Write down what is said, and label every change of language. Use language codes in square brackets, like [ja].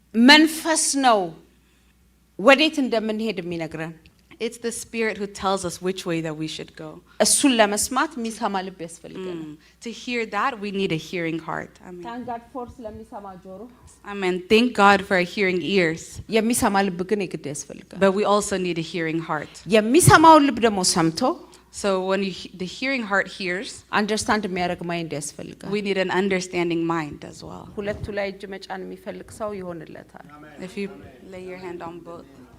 [am] መንፈስ ነው ወዴት እንደምንሄድ የሚነግረን። [en] It's the Spirit who tells us which way that we should go. [am] እሱን ለመስማት የሚሰማ ልብ ያስፈልገናል። [en] To hear that, we need a hearing heart. Amen. ታንክ ጋድ ፎር [am] ስለሚሰማ ጆሮ። Amen. [en] Thank God for hearing ears. [am] የሚሰማ ልብ ግን የግድ ያስፈልጋል። [en] But we also need a hearing heart. [am] የሚሰማውን ልብ ደግሞ ሰምቶ [en] So when the hearing heart hears, [am] አንደርስታንድ የሚያደርግ ማይንድ ያስፈልጋል። [en] we need an understanding mind as well. [am] ሁለቱ ላይ እጅ መጫን የሚፈልግ ሰው ይሆንለታል። [en] If you lay your hand on both.